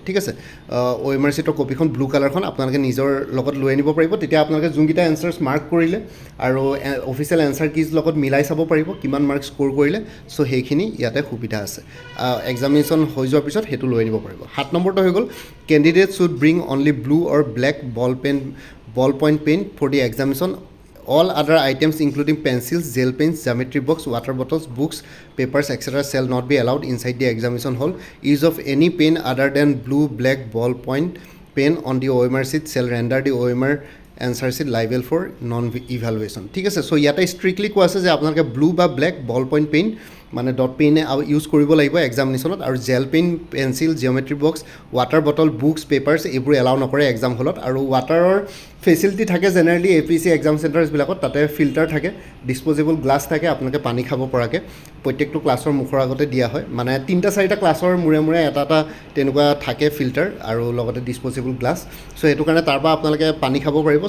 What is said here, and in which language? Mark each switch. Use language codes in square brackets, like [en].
[as] ঠিক আছে, OMR চিটৰ কপিখন blue কালাৰখন আপোনালোকে নিজৰ লগত লৈ আনিব পাৰিব, তেতিয়া আপোনালোকে যোনকেইটা এনচাৰ্ছ মাৰ্ক কৰিলে আৰু অফিচিয়েল এনচাৰ কিজ লগত মিলাই চাব পাৰিব কিমান মাৰ্ক স্ক'ৰ কৰিলে, চ' সেইখিনি ইয়াতে সুবিধা আছে। এক্সামিনেশ্যন হৈ যোৱাৰ পিছত সেইটো লৈ আনিব পাৰিব। 7 নম্বৰটো হৈ গ'ল, [en] Candidate should bring only blue or black ballpoint pen for the examination. All other items including pencils, gel pens, geometry box, water bottles, books, papers, etc. shall not be allowed inside the examination hall. Use of any pen other than blue, black, ballpoint pen on the OMR sheet shall render the OMR answer sheet liable for non-evaluation. [as] ঠিক আছে, চ' ইয়াতে strictly কোৱা আছে যে আপোনালোকে blue বা black বল point PAN মানে dot পেনে ইউজ কৰিব লাগিব এক্সামিনেশ্যনত, আৰু gel pen, pencil, geometry box, water bottle, books, papers এইবোৰ এলাউ নকৰে এক্সাম হলত। আৰু ৱাটাৰৰ ফেচিলিটি থাকে জেনেৰেলি APSC এক্সাম চেণ্টাৰ্ছবিলাকত, তাতে ফিল্টাৰ থাকে, ডিছপ'জেবল গ্লাছ থাকে, আপোনালোকে পানী খাব পৰাকৈ প্ৰত্যেকটো ক্লাছৰ মুখৰ আগতে দিয়া হয়, মানে 3-4টা ক্লাছৰ মূৰে মূৰে এটা তেনেকুৱা থাকে ফিল্টাৰ আৰু লগতে ডিছপ'জেবল গ্লাছ, চ' সেইটো কাৰণে তাৰ পৰা আপোনালোকে পানী খাব পাৰিব।